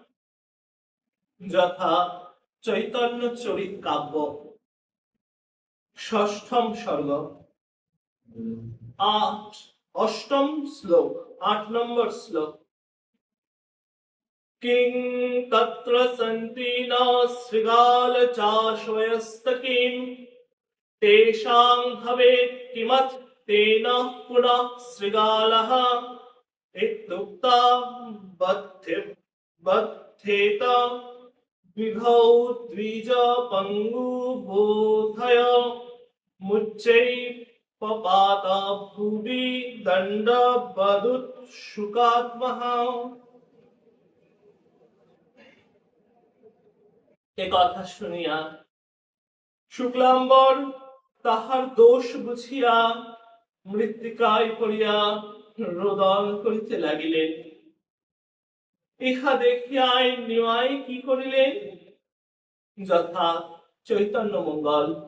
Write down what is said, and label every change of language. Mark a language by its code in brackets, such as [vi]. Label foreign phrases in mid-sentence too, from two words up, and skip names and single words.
[bn] যথা চৈতন্য চরিত কাব্য 6ম সর্গ 8ম শ্লোক 8 নম্বর শ্লোক। [sa] কিং তত্র সন্তি ন শৃগাল চাশয়স্তকিম, তেষাং ভবেৎ কিমথ তেন পুনঃ শৃগালঃ, इत्युक्ता बध्येत विभौ द्विज पंगु बोधय मुच्चै पपात भुवि दंड बदुत शुकात्मः। [bn] এ কথা শুনিয়া শুক্লাম্বর তাহার দোষ বুঝিয়া মৃত্তিকায় পড়িয়া রোদন করিতে লাগিলেন। ইহা দেখিয়াই নিমাই কি করিলেন, যথা চৈতন্য মঙ্গল।